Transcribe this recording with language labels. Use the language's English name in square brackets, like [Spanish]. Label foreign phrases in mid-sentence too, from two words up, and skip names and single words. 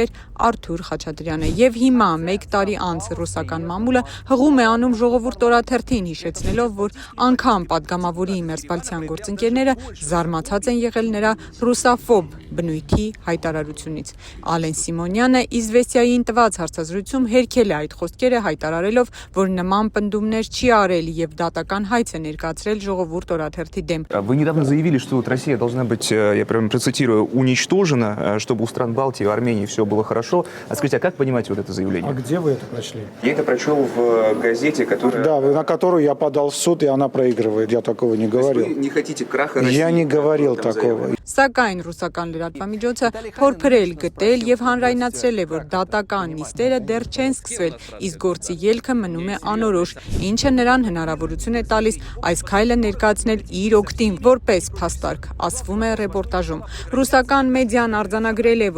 [Armenian] էր Արթուր Խաչատրյանը։ Եվ հիմա, 1 տարի անց, ռուսական մամուլը հղում է անում ժողովուրդ օրաթերթին, հիշեցնելով, որ անգամ падգամավորի մերձբալթյան գործընկերները զարմացած են եղել նրա ռուսաֆոբ բնույթի հայտարարությունից։ Ալեն Սիմոնյանը Իզվեստիային տված հարցազրույցում հերքել է այդ խոսքերը, հայտարարելով, որ նման պնդումներ չի արել եւ դատական հայց է ներկայացրել ժողովուրդ օրաթերթի дем. [Russian] Вы недавно заявили, что вот Россия должна быть, я прям процитирую, уничтожена, чтобы у стран Балтии и Армении все было хорошо. А скажите, а как понимаете вот это заявление? А где вы это прочли? Я это прочел в газете, которая... Да, на которую я подал в суд, и она проигрывает. Я такого не говорил. Вы не хотите краха России? Я не говорил такого. [Armenian] Սակայն ռուսական լրատվամիջոցը փորփրել, գտել եւ հանրայնացրել է, որ դատական նիստերը դեռ չեն սկսվել, իսկ գործի ելքը մնում է անորոշ, ինչը նրան հնարավորություն է տալիս այս քայլը ներկայացնել իր օգտին որպես փաստարկ, ասվում է ռեպորտաժում։ Ռուսական մեդիան արձանագրել է,